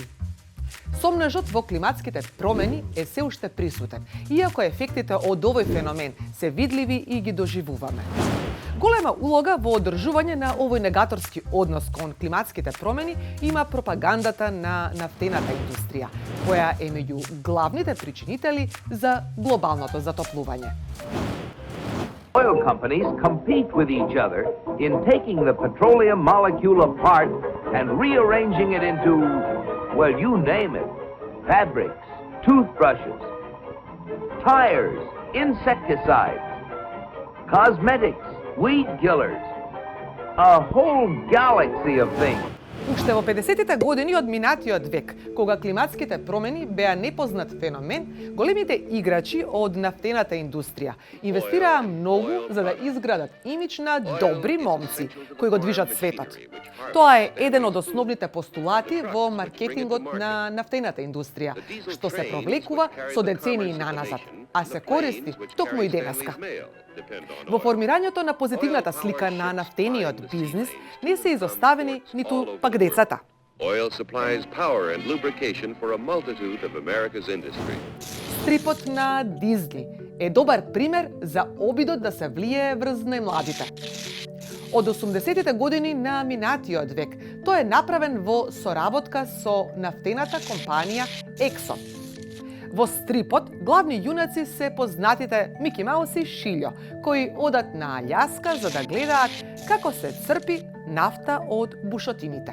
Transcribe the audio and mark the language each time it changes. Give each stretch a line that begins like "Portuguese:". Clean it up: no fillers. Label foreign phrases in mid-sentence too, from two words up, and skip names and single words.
Macedonian: Сомнежот во климатските промени е се уште присутен, иако ефектите од овој феномен се видливи и ги доживуваме. Голема улога во одржување на овој негаторски однос кон климатските промени има пропагандата на нафтената индустрија, која е меѓу главните причинители за глобалното затоплување.
English: Oil companies compete with each other in taking the petroleum molecule apart and rearranging it into, well, you name it, fabrics, toothbrushes, tires, insecticides, cosmetics, weed killers, a whole galaxy of things.
Macedonian: Уште во 50-тите години од минатиот век, кога климатските промени беа непознат феномен, големите играчи од нафтената индустрија инвестираа многу за да изградат имидж на добри момци кои го движат светот. Тоа е еден од основните постулати во маркетингот на нафтената индустрија, што се провлекува со децении наназад, а се користи токму и денеска. Во формирањето на позитивната слика на нафтениот бизнис не се изоставени ниту пак децата.
English: Oil supplies power and lubrication for a multitude of America's industry.
Macedonian: Стрипот на Дизни е добар пример за обидот да се влие врз најмладите. Од 80-тите години на минатиот век тој е направен во соработка со нафтената компанија Exxon. Во стрипот главни јунаци се познатите Мики Маус и Шилјо, кои одат на Аљаска за да гледаат како се црпи нафта од бушотините.